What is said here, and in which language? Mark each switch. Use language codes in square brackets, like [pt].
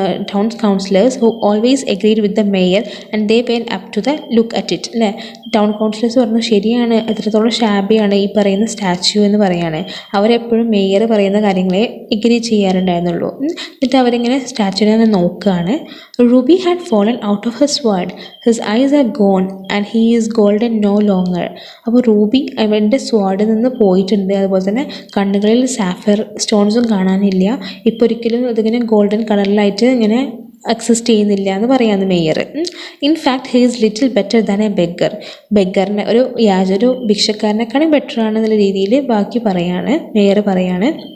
[en] town councillors who always agreed with the mayor and they went up to the look at it. [ml] അല്ലേ, town councillors പറഞ്ഞു ശരിയാണ്, എത്രത്തോളം ഷാബിയാണ് ഈ പറയുന്ന statue എന്ന് പറയാണ്. അവരെപ്പോഴും മേയർ പറയുന്ന കാര്യങ്ങളെ എഗ്രി ചെയ്യാറുണ്ടായിരുന്നുള്ളൂ. എന്നിട്ട് അവരിങ്ങനെ സ്റ്റാച്യുവിനെ നോക്കുകയാണ്. Ruby had fallen out of his sword. His eyes are gone and he is golden no longer. അപ്പോൾ റൂബി അവൻ്റെ സ്വാഡിൽ നിന്ന് പോയിട്ടുണ്ട്. അതുപോലെ തന്നെ കണ്ണുകളിൽ സാഫയർ സ്റ്റോൺസും കാണാനില്ല. ഇപ്പോൾ ഒരിക്കലും അതിങ്ങനെ ഗോൾഡൻ കളറിലായിട്ട് ഇങ്ങനെ എക്സിസ്റ്റ് ചെയ്യുന്നില്ല എന്ന് പറയാമെന്ന് mayor. [en] In fact he is little better than a beggar. [ml] ബെഗറിനെ ഒരു ഭിക്ഷക്കാരനെക്കാളും ബെറ്റർ ആണെന്നുള്ള രീതിയിൽ ബാക്കി പറയാണ്, മേയർ പറയാണ്.